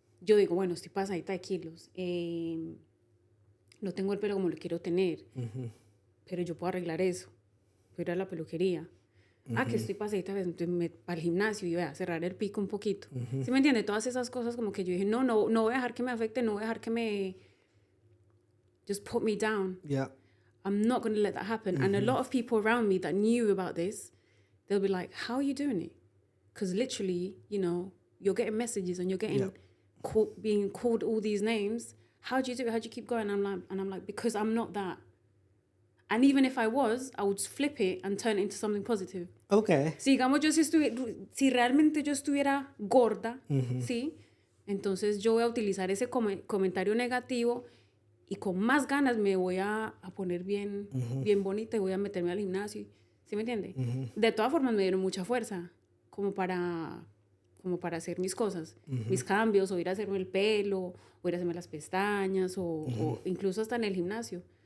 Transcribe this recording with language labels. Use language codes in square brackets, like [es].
[es] yo digo, bueno, estoy pasadita de kilos, no tengo el pelo como lo quiero tener, pero yo puedo arreglar eso, puedo ir a la peluquería. Que estoy pasadita, entonces al gimnasio y voy a cerrar el pico un poquito. ¿Sí me entiende? Todas esas cosas como que yo dije, no voy a dejar que me afecte, no voy a dejar que me... [en] Just put me down. Yeah. I'm not going to let that happen. And a lot of people around me that knew about this, they'll be like, how are you doing it? Because literally, you know, you're getting messages and you're getting being called all these names. How do you do it? How do you keep going? I'm like, because I'm not that. And even if I was, I would flip it and turn it into something positive. Okay. [es] Si digamos si realmente yo estuviera gorda, ¿sí? Entonces yo voy a utilizar ese comentario negativo y con más ganas me voy a poner bien bonita y voy a meterme al gimnasio. ¿Sí me entiende? De todas formas me dieron mucha fuerza como para hacer mis cosas, mis cambios, o ir a hacerme el pelo, o ir a hacerme las pestañas, o incluso hasta en el gimnasio.